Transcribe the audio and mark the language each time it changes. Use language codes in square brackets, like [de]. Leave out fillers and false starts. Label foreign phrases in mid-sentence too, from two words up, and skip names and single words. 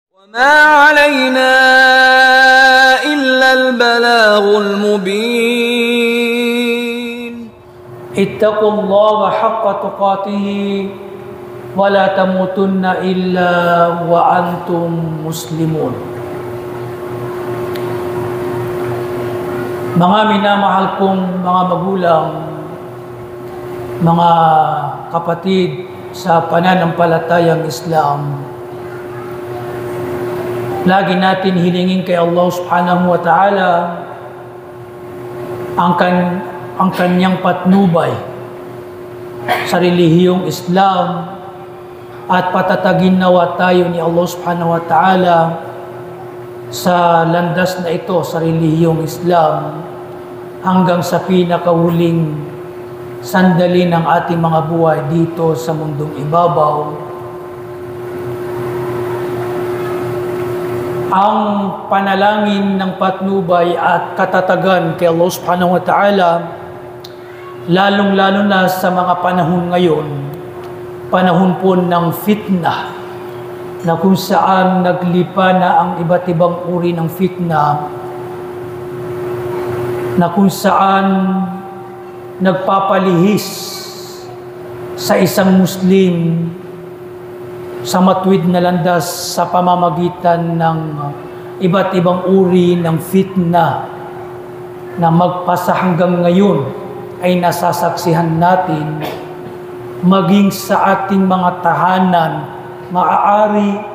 [ar] وما علينا إلا البلاغ المبين اتقوا الله حق تقاته ولا تموتن إلا وأنتم مسلمون. [tl] Mga minamahal kong mga magulang, mga kapatid sa pananampalatayang Islam, lagi natin hilingin kay [ar] الله سبحانه وتعالى [tl] ang kanyang patnubay sa relihiyong Islam at patatagin nawa tayo ni [ar] الله سبحانه وتعالى [tl] sa landas na ito sa relihiyong Islam hanggang sa pinakahuling sandali ng ating mga buhay dito sa mundong ibabaw. Ang panalangin ng patnubay at katatagan kay [ar] الله سبحانه وتعالى, [tl] lalong-lalo na sa mga panahon ngayon, panahon po ng fitna, na kung saan naglipa na ang iba't ibang uri ng fitna, na kung saan nagpapalihis sa isang Muslim sa matuwid na landas sa pamamagitan ng iba't ibang uri ng fitna na magpasa hanggang ngayon ay nasasaksihan natin, maging sa ating mga tahanan, maaari